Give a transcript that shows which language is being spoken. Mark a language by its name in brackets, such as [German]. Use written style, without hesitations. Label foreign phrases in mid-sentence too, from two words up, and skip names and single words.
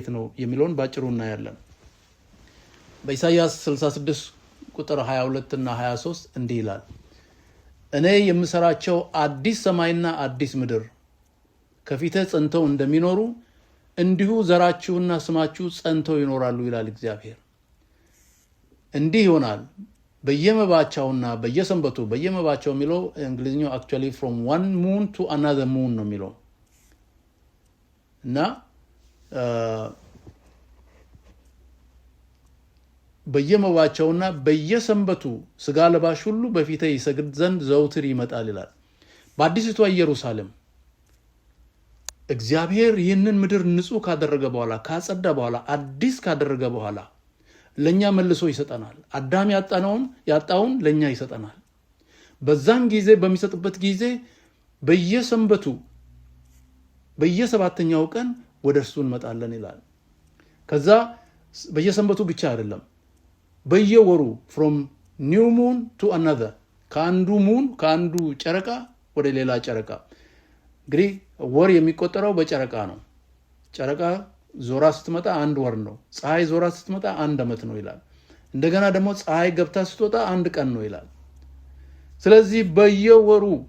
[Amharic] ነው የሚለውን ባጭሩ እናያለን። በኢሳይያስ 66 ቁጥር 22 እና 23 እንዲህ ይላል፣ እኔ የምሰራቸው አዲስ ሰማይና አዲስ ምድር ከፊቴ ጸንተው እንደሚኖሩ እንዲሁ ዘራችሁና ስማችሁ ጸንተው ይኖራሉ ይላል እግዚአብሔር። እንዲህ ይሆናል በየመባቻውና በየሰንበቱ በየመባቻው የሚለው እንግሊዝኛው [English] actually from one moon to another moon [Amharic] ነው የሚለው እና በየመባቸውና በየሰንበቱ ስጋ ለባሽ ሁሉ በፊቴ ይሰግድ ዘንድ ዘውትር ይመጣል ይላል። በአዲስቷ ኢየሩሳሌም እግዚአብሔር ይህንን ምድር ንጹህ ካደረገ በኋላ ካጸዳ በኋላ አዲስ ካደረገ በኋላ ለኛ መልሶ ይሰጠናል። አዳም ያጣውን ለኛ ይሰጠናል። በዛን ጊዜ በሚሰጥበት ጊዜ በየሰንበቱ በየሰባተኛው ቀን ወደ እርሱ እንመጣለን ይላል። ከዛ በየሰንበቱ ብቻ አይደለም፣ በየወሩ [English] from new moon to another [Amharic] ከአንዱ ጨረቃ ወደ ሌላ ጨረቃ። እንግዲህ ወር የሚቆጠረው በጨረቃ ነው። ጨረቃ ዞራ ስትመጣ አንድ ወር ነው። ፀሐይ ዞራ ስትመጣ አንድ ዓመት ነው ይላል። እንደገና ደግሞ ፀሐይ ገብታ ስትወጣ አንድ ቀን ነው ይላል። ስለዚህ በየወሩ